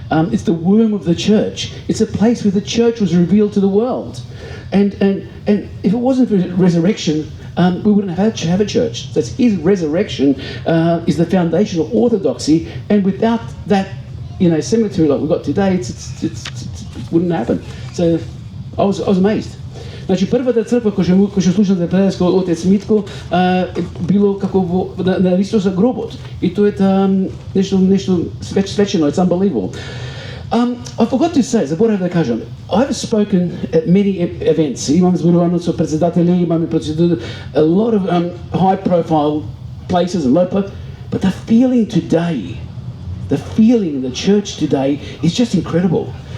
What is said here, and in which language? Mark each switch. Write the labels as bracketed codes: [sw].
[en] It's the womb of the church. It's a place where the church was revealed to the world, and if it wasn't for resurrection, we wouldn't have a church. So his resurrection is the foundation of orthodoxy, and without that, cemetery like we've got today, it wouldn't happen. So I was amazed. [mk] Значи првата црква која што слушам да предаде со отец Митко било како на Христоса гробот. И тоа е нешто свечено. [en] It's unbelievable. I forgot to say, [mk] заборав да кажам, [en] I've spoken at many events. [mk] Имам зборувано со председатели, имаме [en] a lot of high profile places and low profile, but the feeling today, the feeling in the church today is just incredible.